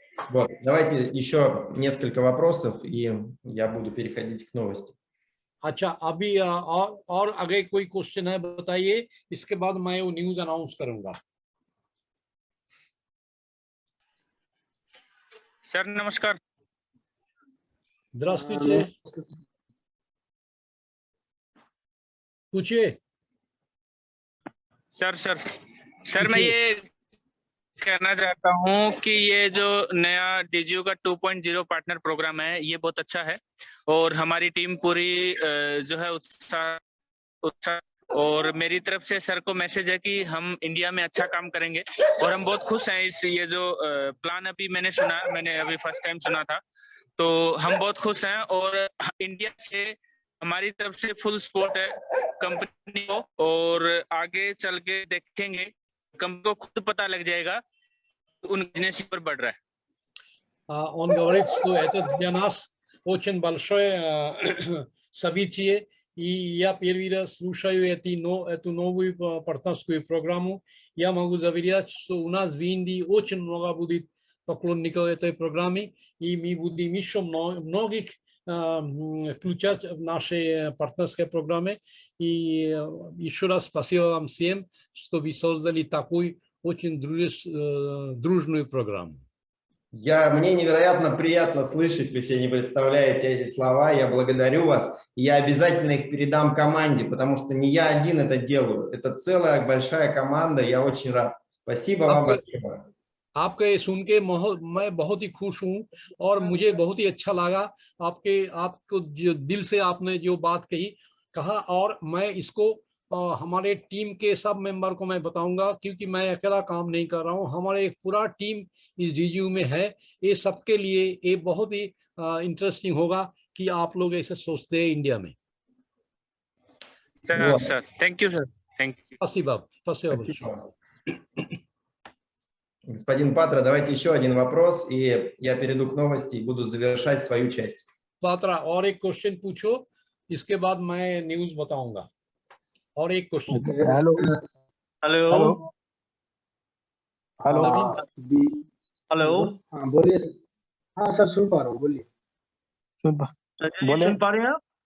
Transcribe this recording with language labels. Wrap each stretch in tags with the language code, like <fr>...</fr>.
<ru>Вот, давайте еще несколько вопросов, и я буду переходить к новости.</ru> <hi>अच्छा, अभी और आगे कोई क्वेश्चन है बताइए, इसके बाद मैं वो न्यूज़ अनाउंस करूंगा. सर नमस्कार.</hi> <ru>Здравствуйте.</ru> <hi>पूछिए. सर मैं ये कहना चाहता हूँ कि ये जो नया डीजीयू का 2.0 पार्टनर प्रोग्राम है ये बहुत अच्छा है और हमारी टीम पूरी जो है उत्साह और मेरी तरफ से सर को मैसेज है कि हम इंडिया में अच्छा काम करेंगे और हम बहुत खुश हैं इस ये जो प्लान अभी मैंने अभी फर्स्ट टाइम सुना था, तो हम बहुत खुश हैं और इंडिया से हमारी तरफ से फुल सपोर्ट है कंपनी को और आगे चल के देखेंगे कंपनी को खुद पता लग जाएगा उन बिजनेस पर बढ़ रहा है.</hi> <ru>Он говорит, что это для нас очень большое событие, и я первый раз слушаю эту новую партнерскую программу. Я могу заверять, что у нас в Индии очень много будет поклонников этой программы, и мы будем еще многих включать в нашей партнерской программе. И еще раз спасибо вам всем, что вы создали такую очень дружную программу. Мне невероятно приятно слышать, вы себе не представляете эти слова, я благодарю вас, и я обязательно их передам команде, потому что не я один это делаю, это целая большая команда, я очень рад. Спасибо вам большое.</ru> <hi>आपका ये सुन के मैं बहुत ही खुश हूँ और मुझे बहुत ही अच्छा लगा आपको जो दिल से आपने जो बात कहा और मैं इसको हमारे टीम के सब मेंबर को मैं बताऊंगा, क्योंकि मैं अकेला काम नहीं कर रहा हूँ, हमारे एक पूरा टीम इस डीजीयू में है। ये सबके लिए ये बहुत ही इंटरेस्टिंग होगा कि आप लोग ऐसे सोचते हैं इंडिया में।</hi> <en>Sir thank you sir, thank you.</en> <ru>спасибо большое. Господин Патра, давайте еще один вопрос, и я перейду к новости и буду завершать свою часть.</ru> <hi>Patra, और एक क्वेश्चन पूछो, इसके बाद मैं न्यूज़ बताऊंगा। और एक question. Hello hello hello hello, हाँ बोलिए सर। हाँ सर सुन पा रहा हूँ, बोलिए। सुन पा रहे हैं आप?</hi>